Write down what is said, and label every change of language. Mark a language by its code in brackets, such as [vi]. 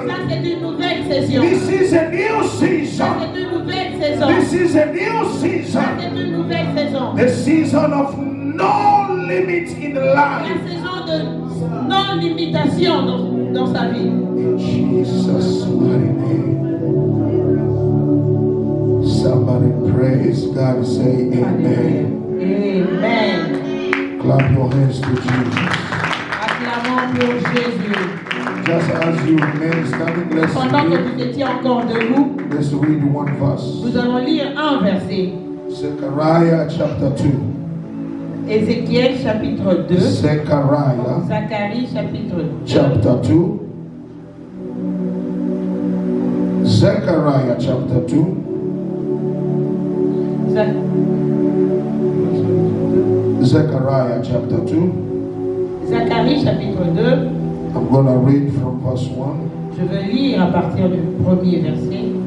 [fr] Ça, c'est une nouvelle saison. [en] This is a new [fr] Ça, [en] season. [fr] c'est une nouvelle saison. [en] This is a new [fr] Ça, [en] season. [fr] c'est une nouvelle saison. [en] The season of no limit in [fr] La [en] life. [fr] saison de non-limitation dans sa vie. [en] In Jesus' mighty name. Somebody praise God and say amen. Amen. Clap your hands to Jesus. [fr] Acclamons pour Jésus. [en] Just as you remain standing, [fr] Pendant que vous étiez encore debout, [en] let's read one verse. [fr] nous allons lire un verset. [en] Zechariah chapter 2. [fr] Ézéchiel chapitre 2. [en] Zechariah [fr] Zacharie chapitre 2. [en] chapter 2. Zechariah chapter 2. Zechariah chapter 2. [fr] Zacharie chapitre 2. [en] I'm going to read from verse 1. [fr] Je vais lire à partir du premier verset.